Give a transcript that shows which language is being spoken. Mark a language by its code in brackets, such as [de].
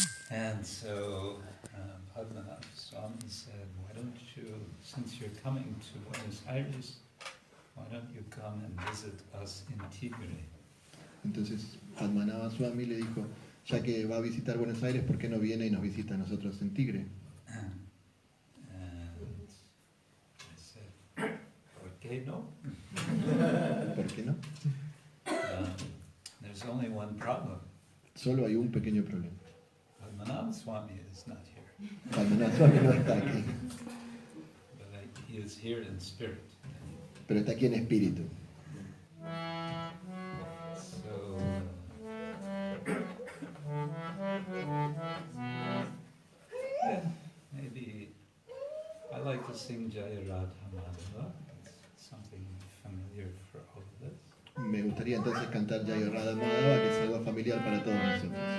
[en] And so Padmanabha Swami said, why don't you, since you're coming to Buenos Aires, why don't you come and visit us in Tigre? [es] Entonces Padmanabha Swami le dijo, ya que va a visitar Buenos Aires, ¿por qué no viene y nos visita a nosotros en Tigre? [en] And I said, [es] ¿por qué no? ¿Por qué no? [en] There's only one problem. [es] Solo hay un pequeño problema. [en] Padmanabha Swami is not here, [es] Padmanabha Swami no está aquí, [en] but he is here in spirit. [es] pero está aquí en espíritu. [en] So, maybe I like to sing Jaya Radha Madhava. It's something familiar for all of us. [es] Me gustaría entonces cantar Jaya Radha Madhava, que es algo familiar para todos nosotros.